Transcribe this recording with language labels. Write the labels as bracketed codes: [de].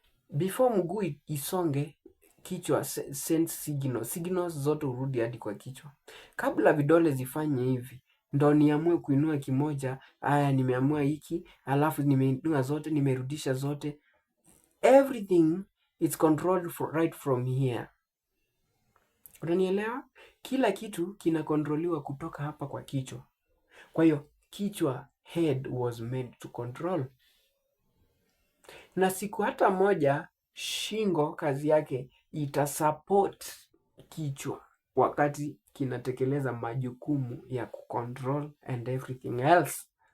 [sw] Before mguu isonge, kichwa [en] sends signals [sw] zote urudi hadi kwa kichwa. Kabla vidole zifanye hivi, ndo niamue kuinua kimoja, haya nimeamua hiki, alafu nimeinua zote, nimerudisha zote. [en] Everything is controlled right from here. [sw] Unanielewa? Kila kitu kinakontroliwa kutoka hapa kwa kichwa. Kwa hiyo kichwa, [en] head was made to control. [sw] Na siku hata moja shingo kazi yake itasupport kichwa wakati kinatekeleza majukumu ya kucontrol [en] and everything else.